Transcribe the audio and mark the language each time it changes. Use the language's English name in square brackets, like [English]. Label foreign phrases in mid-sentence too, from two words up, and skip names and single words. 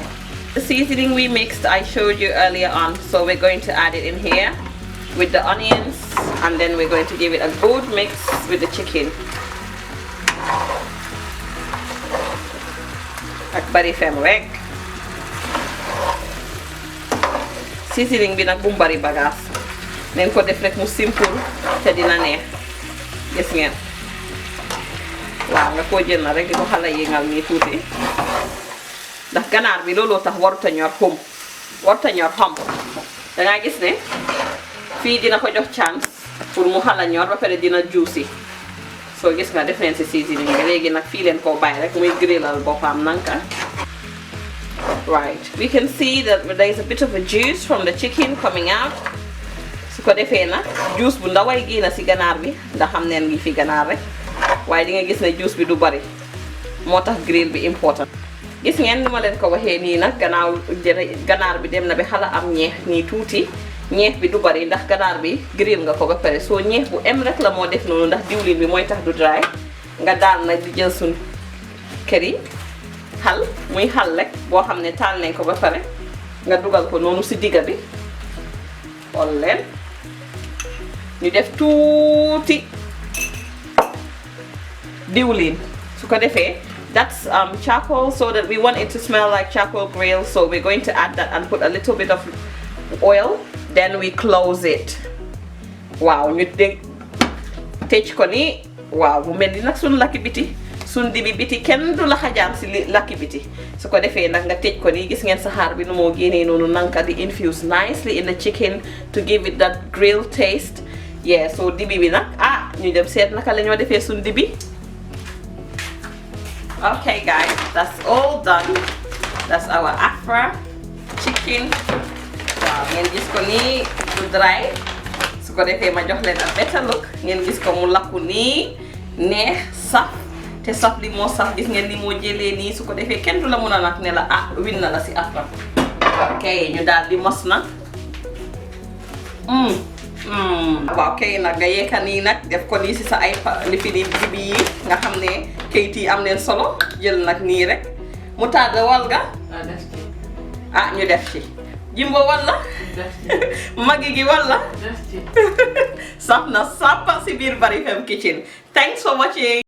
[English] The seasoning we mixed, I showed you earlier on, so we're going to add it in here with the onions, and then we're going to give it a good mix with the chicken. [Wolof] Ak Barrifemme rek. Seasoning bi nak bu mu bari bagage. Nañ ko def rek mu simple te dina neex. Gis ngeen. Waaw nga ko jël na rek di ko xala yëngal nii tuuti. Ndax ganaar bi looloo tax waruta ñor xum. Waruta ñor xam. Da nga gis ne fii dina ko jox chance pour mu xala ñor ba pare dina juicy. So gis nga def leen si seasoning bi léegi nag fii leen koo bàyyi rek muy grillal boppam nanka. [English] Right, we can see that there is a bit of a juice from the chicken coming out. [Wolof] Su ko defee nag juice bu ndaway génn si ganaar bi ndax xam neen ngi fi ganaar rek. Waaye di nga gis ne juice bi du bari. Moo tax grill bi important. Gis ngeen nu ma leen ko waxee nii nag ganaar bi dem na bi xala am ñeex nii tuuti. Ñeex bi du bari ndax ganaar bi grill nga ko ba pare. Soo ñeex bu em rek la moo def noonu ndax diwlin bi mooy tax du dry. Nga daal nag di jël sun kër yi. Xal muy xal rek boo xam ne taal nañ ko ba pare nga dugal ko noonu si digga bi xool leen ñu def tuuti diwlin su ko defee [English] that's charcoal, so that we want it to smell like charcoal grill, so we're going to add that and put a little bit of oil, then we close it. [Wolof] Waaw ñu tëj ko ni waaw mu mel ni nag suñu lakki biti sun dibi biti kenn du la xajaan si lakki biti su ko defee nag nga tëj ko nii gis ngeen saxaar bi nu moo génnee noonu nanka di [English] infuse nicely in the chicken to give it that grill taste. [Wolof] Yeah, so dibi bi nag ñu dem seet naka la ñoo defee sun dibi. [English] Okay guys, that's all done. That's our Afra chicken. [Wolof] Waaw ngeen gis ko nii du dry su ko defee ma jox leen [English] a better look [Wolof] ngeen gis ko mu lakku nii neex saf te saf li moo saf gis ngeen ni moo jëlee nii su ko defee kenn du la mun a nag ne la ah win na la si Afra. Ok ñu daal di mos nag. Waaw kay nag nga yeeka nii nag def ko nii si sa ay li fi di dibi yi nga xam ne kayit yi am leen solo jël nag nii rek mu tàdd wal nga ah ñu def ci jimbo walla maggi gi walla saf na sàppa si biir Barrifemme kitchen. [English] Thanks for watching.